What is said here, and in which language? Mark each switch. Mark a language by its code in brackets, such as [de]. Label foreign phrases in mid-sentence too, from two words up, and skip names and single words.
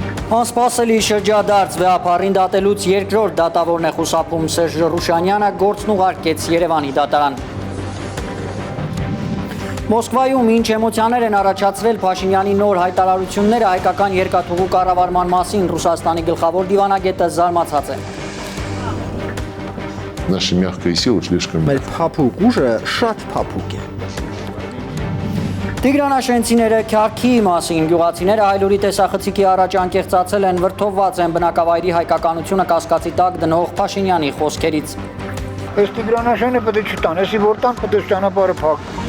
[hy] Անսպասելի շրջադարձ վեհապարին դատելուց երկրորդ դատավորն է խուսափում Սերժ Ռուշանյանը գործն ուղարկեց Երևանի դատարան։ Մոսկվայում ինչ էմոցիաներ են առաջացրել Փաշինյանի նոր հայտարարությունները հայկական երկաթուղու կառավարման մասին Ռուսաստանի գլխավոր դիվանագետը զարմացած է։ [ru] Наша мягкая сила слишком... [hy] Մեր փափուկ ուժը շատ փափուկ է։ Տիգրանաշենցիները քյարքի մասին գյուղացիները հայլուրի տեսախցիկի առաջ անկեղծացել են, վրդովված են բնակավայրի հայկականությունը կասկածի տակ դնող Փաշինյանի խոսքերից։ Այս Տիգրանաշենը պետք է չտան, այսի որ տան պետք է ճանապարհը փակ։